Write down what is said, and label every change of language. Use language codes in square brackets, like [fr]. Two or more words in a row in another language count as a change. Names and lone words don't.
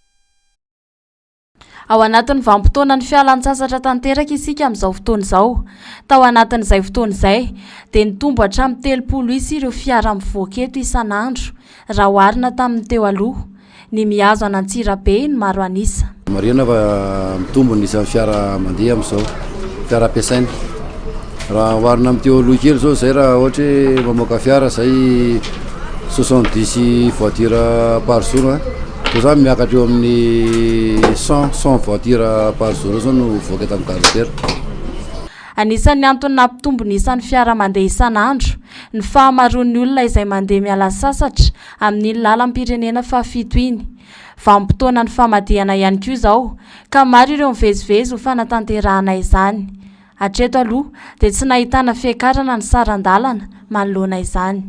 [mg] ao anatin'ny vanim-potoana ny fialan-tsasatra tanteraka isika amin'izao fotoana izao tao anatin'izay fotoana izay dia nitombo hatramin'ny 30 isy ireo fiara mivoaka eto isan'andro raha oharina tamin'ny teo aloha ny miazo an'Antsirabe ny maro anisa mariana fa mitombo ny isan'ny fiara mandeha amin'izao fiara ampiasaina raha oharina amin'ny teo aloha kely zao zay raha ohatra hoe mamoaka fiara zay [fr] 70 voiture par jour [mg] zao miakatra eo amin'ny [fr] 100 voiture par jour [mg] zao no voaka eto amin'ny caractère anisan'ny antony nampitombo ny isan'ny fiara mandeha isan'andro ny fahamaroan'ny olona izay mandeha miala sasatra amin'ny lalam-pirenena fafito iny vanim-potoana ny famadihana ihany koa izao ka maro ireo mivezivezy ho fanatanterahana izany hatreto aloha dia tsy nahitana fiakarana ny sarandalana manoloana izany